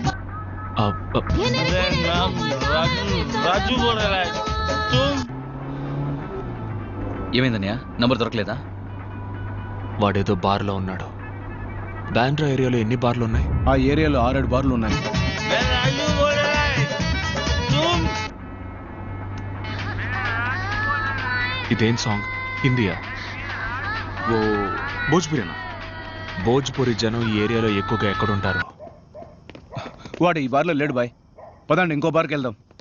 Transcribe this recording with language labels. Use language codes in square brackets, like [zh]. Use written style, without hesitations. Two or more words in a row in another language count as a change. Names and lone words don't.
[hi] రాజు बोल रहा है तुम? [te] ఏమైందన్నయ్య? నంబర్ దొరకలేదా? వాడేదో బార్లో ఉన్నాడు. బ్యాండ్రా ఏరియాలో ఎన్ని బార్లు ఉన్నాయి? ఆ ఏరియాలో 6-7 బార్లు ఉన్నాయి. [hi] రాజు बोल रहा है तुम? [te] ఇదేం సాంగ్? హిందీయా? ఓ భోజ్పురినా? భోజ్పురి జనం ఈ ఏరియాలో ఎక్కువగా ఎక్కడుంటారు? వాడు ఈ బార్లో లేడు బాయ్. పదండి ఇంకో బార్కి వెళ్దాం.